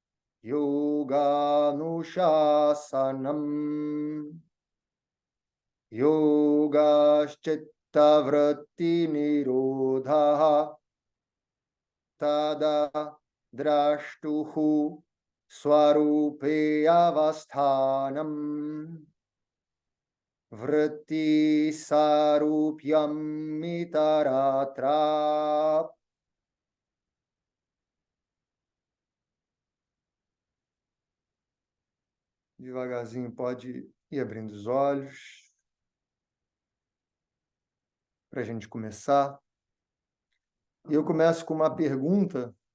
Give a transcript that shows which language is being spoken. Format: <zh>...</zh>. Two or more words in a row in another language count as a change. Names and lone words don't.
<sa>योगानुशासनम् योगश्चित्तवृत्ति निरोधः तदा द्रष्टुः स्वरूपे अवस्थानम् वृत्ति सारूप्यम् इतरत्र.</sa> <pt>Devagarzinho pode ir abrindo os olhos para a gente começar. E eu começo com uma pergunta.</pt>